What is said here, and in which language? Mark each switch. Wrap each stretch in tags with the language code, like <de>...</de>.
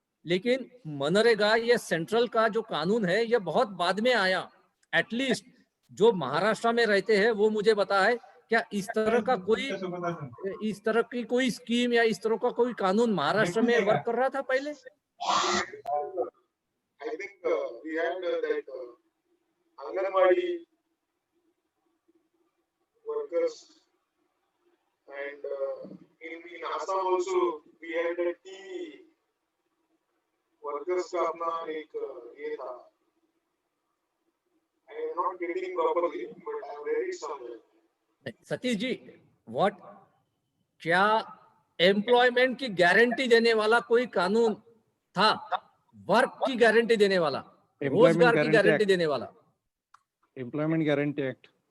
<hi>लेकिन मनरेगा, ये सेंट्रल का जो कानून है ये बहुत बाद में आया. एटलीस्ट जो महाराष्ट्र में रहते हैं वो मुझे बता है, क्या इस तरह की कोई स्कीम या इस तरह का कोई कानून महाराष्ट्र में वर्क कर रहा था पहले?</hi> <en>I think we had that Anganwadi workers, and in Assam also we had the tea workers</en> <hi>का अपना एक ये था.</hi> <en>I am not getting properly, but I have read it somewhere.</en> <hi>Satish ji, क्या एम्प्लॉयमेंट की गारंटी देने वाला कोई कानून था? वर्क की गारंटी देने वाला, रोजगार की गारंटी देने वाला?</hi> <en>Employment guarantee act.</en>